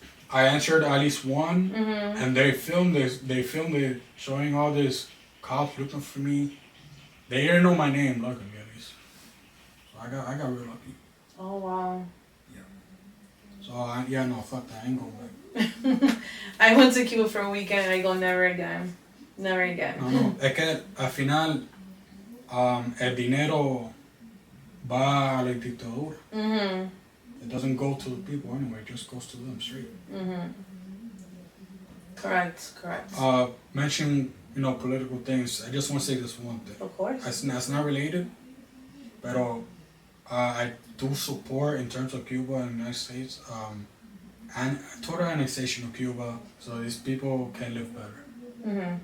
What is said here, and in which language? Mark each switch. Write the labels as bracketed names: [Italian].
[English] I answered at least one, and they filmed it showing all this cops looking for me. They didn't know my name, luckily at least. So I got real lucky. Oh, wow. So no, fuck that, I ain't going back. I went to Cuba for a weekend and I go never again. Never again. [Spanish] No, es que al final el dinero va a la dictadura. [English] It doesn't go to the people anyway, it just goes to them straight. Correct. Mentioning, political things, I just want to say this one thing. Of course. It's not related, but I do support in terms of Cuba and the United States, and total annexation of Cuba so these people can live better.